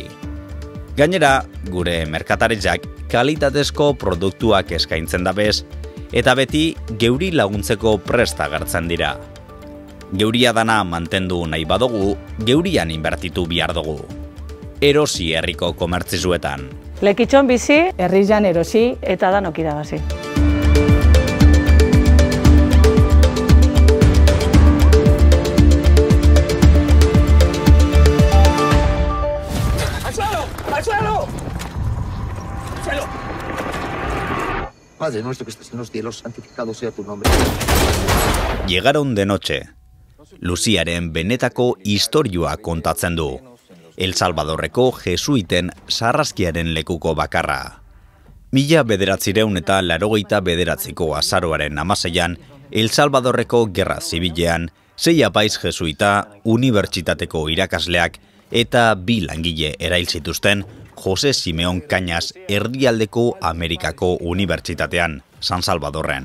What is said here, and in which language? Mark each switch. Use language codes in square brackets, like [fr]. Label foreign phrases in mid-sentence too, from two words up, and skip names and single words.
[eu] Gainera, gure merkataritzak kalitatezko produktuak eskaintzen dabez eta beti geuri laguntzeko prest agertzen dira. Geuria dana mantendu nahi badugu, geurian inbertitu behar dugu. Erosi herriko komertzizuetan. Lekitxon bizi, Herrian erosi eta danok irabazi. [es] Padre nuestro que estás en los cielos, santificado sea tu nombre. Llegaron de noche. [eu] Luziaren benetako istorioa kontatzen du. El Salvadorreko jesuiten sarraskiaren lekuko bakarra. 1989ko azaroaren 16an, El Salvadorreko gerra zibilean, 6 apaiz jesuita, unibertsitateko irakasleak eta 2 langile erail zituzten Jose Simeon Cañas Erdialdeko Amerikako Unibertsitatean, San Salvadorren.